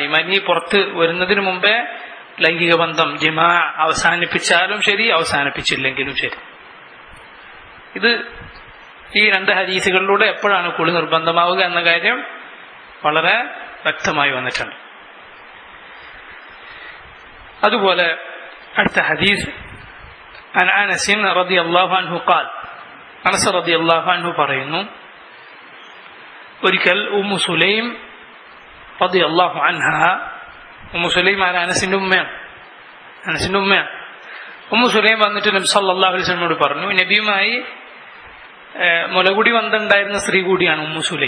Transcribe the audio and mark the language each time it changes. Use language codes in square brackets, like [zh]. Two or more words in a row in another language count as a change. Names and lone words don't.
[ml] മനി പുറത്ത് വരുന്നതിന് മുമ്പേ ലൈംഗിക ബന്ധം ജിമാ അവസാനിപ്പിച്ചാലും ശരി അവസാനിപ്പിച്ചില്ലെങ്കിലും ശരി. ഇത് ഈ രണ്ട് ഹദീസുകളിലൂടെ എപ്പോഴാണ് കുളി നിർബന്ധമാവുക എന്ന കാര്യം വളരെ വ്യക്തമായി വന്നിട്ടുണ്ട്. അതുപോലെ അടുത്ത ഹദീസ് [ar] عن أنس رضي الله عنه قال, [ml] അനസ് [ar] رضي الله عنه [ml] പറയുന്നു, ഒരിക്കൽ ഉമ്മു സുലൈം [ar] رضي الله عنها, [ml] ഉമ്മു സുലൈം ആണ് അനസിന്റെ ഉമ്മയാണ്. ഉമ്മു സുലൈം വന്നിട്ട് നബി [ar] صلى الله عليه وسلم [ml] പറഞ്ഞു. നബിയുമായി മുലകുടി ബന്ധമുണ്ടായിരുന്ന സ്ത്രീ കൂടിയാണ് ഉമ്മു സുലൈം.